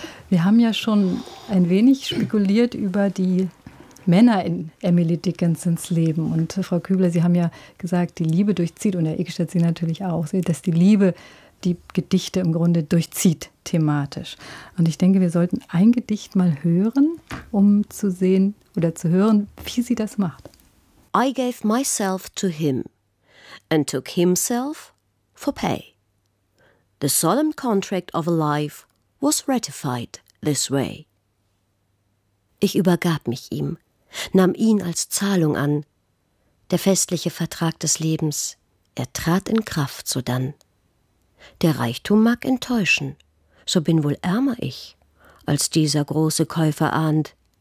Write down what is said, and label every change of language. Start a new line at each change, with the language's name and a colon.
German: Wir haben ja schon ein wenig spekuliert über die Männer in Emily Dickinsons Leben. Und Frau Kübler, Sie haben ja gesagt, die Liebe durchzieht, und Herr Ekstedt, Sie natürlich auch, dass die Liebe die Gedichte im Grunde durchzieht thematisch. Und ich denke, wir sollten ein Gedicht mal hören, um zu sehen oder zu hören, wie sie das macht.
English: I gave myself to him and took himself for pay. The solemn contract of a life was ratified this way.
German: Ich übergab mich ihm, nahm ihn als Zahlung an. Der festliche Vertrag des Lebens, er trat in Kraft sodann. Der Reichtum mag enttäuschen, so bin wohl ärmer ich, als dieser große Käufer ahnt.